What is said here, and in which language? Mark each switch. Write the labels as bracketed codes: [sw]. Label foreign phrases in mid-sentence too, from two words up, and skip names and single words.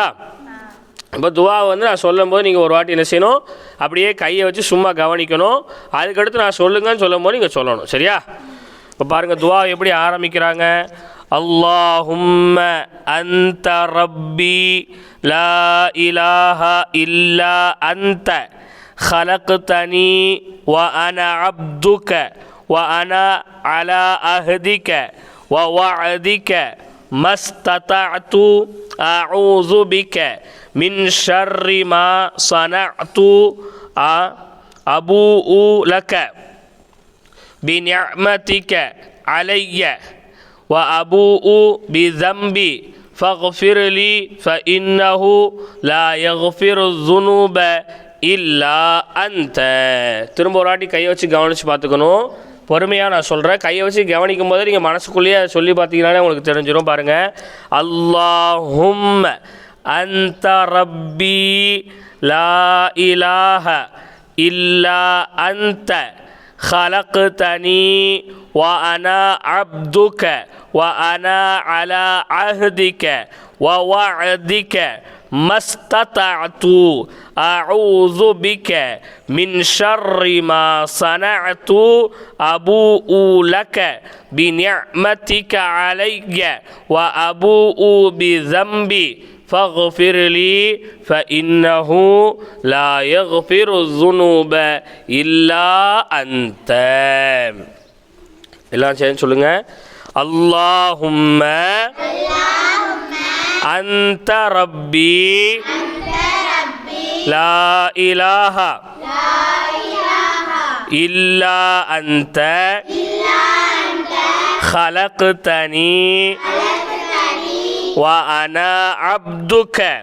[ta] இப்போ துவாவை வந்து நான் சொல்லும்போது நீங்கள் ஒரு வாட்டி என்ன செய்யணும், அப்படியே கையை வச்சு சும்மா கவனிக்கணும். அதுக்கடுத்து நான் சொல்லுங்கன்னு சொல்லும் போது நீங்கள் சொல்லணும். சரியா? இப்போ பாருங்கள், துவா எப்படி ஆரம்பிக்கிறாங்க. [ar] اللهم أنت ربي لا إله إلا أنت خلقتني وأنا عبدك وأنا على عهدك ووعدك ما استطعت أعوذ بك من شر ما صنعت أبوء لك بنعمتك علي وأبوء بذنبي فاغفر لي فإنه لا يغفر الذنوب إلا أنت. [ta] திரும்ப ஒரு வாட்டி கையை வச்சு கவனித்து பார்த்துக்கணும். பொறுமையாக நான் சொல்கிறேன். கையை வச்சு கவனிக்கும் போது நீங்கள் மனசுக்குள்ளேயே சொல்லி பார்த்தீங்கன்னாலே உங்களுக்கு தெரிஞ்சிடும். [ar] பாருங்கள், اللهم أنت ربي لا إله إلا أنت خلقتني وأنا عبدك وأنا على عهدك ووعدك ما استطعت أعوذ بك من شر ما صنعت أبوء لك بنعمتك علي وأبوء بذنبي فاغفر لي فإنه لا يغفر الذنوب إلا أنت. [ta] எல்லாம் சேர்ந்து சொல்லுங்க. [ar] اللهم أنت ربي لا إله إلا أنت خلقتني وأنا عبدك